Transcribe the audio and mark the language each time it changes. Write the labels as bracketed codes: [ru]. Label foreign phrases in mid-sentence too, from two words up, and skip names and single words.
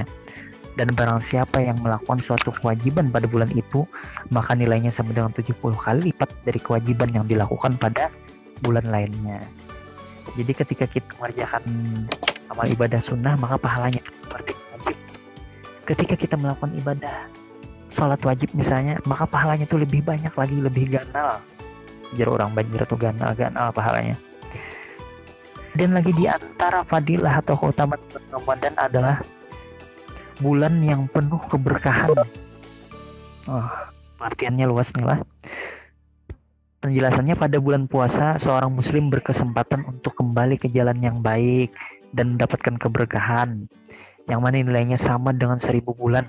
[id] Dan barang siapa yang melakukan suatu kewajiban pada bulan itu, maka nilainya sama dengan 70 kali lipat dari kewajiban yang dilakukan pada bulan lainnya. Jadi ketika kita mengerjakan amal ibadah sunnah, maka pahalanya seperti wajib. Ketika kita melakukan ibadah salat wajib misalnya, maka pahalanya itu lebih banyak lagi, lebih ganal. [bjn] Jar orang Banjar atau ganal pahalanya. [id] Dan lagi di antara fadilah atau keutamaan Ramadan adalah bulan yang penuh keberkahan. Artiannya luas nih lah. Penjelasannya, pada bulan puasa seorang muslim berkesempatan untuk kembali ke jalan yang baik dan mendapatkan keberkahan yang mana nilainya sama dengan 1000 bulan.